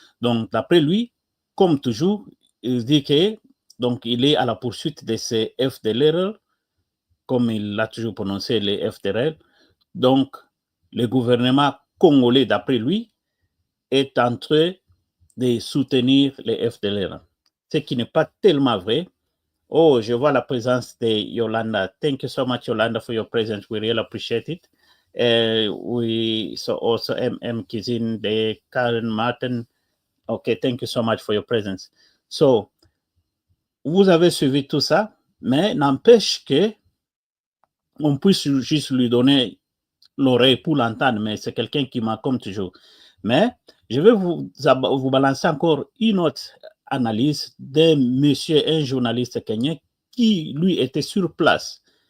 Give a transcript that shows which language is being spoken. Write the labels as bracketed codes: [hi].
[fr] Donc, d'après lui, comme toujours, il dit que donc, il est à la poursuite de ces FDLR, comme il l'a toujours prononcé, les FDLR. Donc, le gouvernement congolais, d'après lui, est en train de soutenir les FDLR. Ce qui n'est pas tellement vrai. Oh, je vois la présence de Yolanda. [en] Thank you so much, Yolanda, for your presence. We really appreciate it. We saw also M. Kizin, de Karen Martin. Okay, thank you so much for your presence. [fr] So, vous avez suivi tout ça, mais n'empêche que on puisse juste lui donner l'oreille pour l'entendre, mais c'est quelqu'un qui m'a comme toujours. Mais je vais vous balancer encore une autre analyse d'un monsieur, un journaliste kenyan qui, lui, était sur place.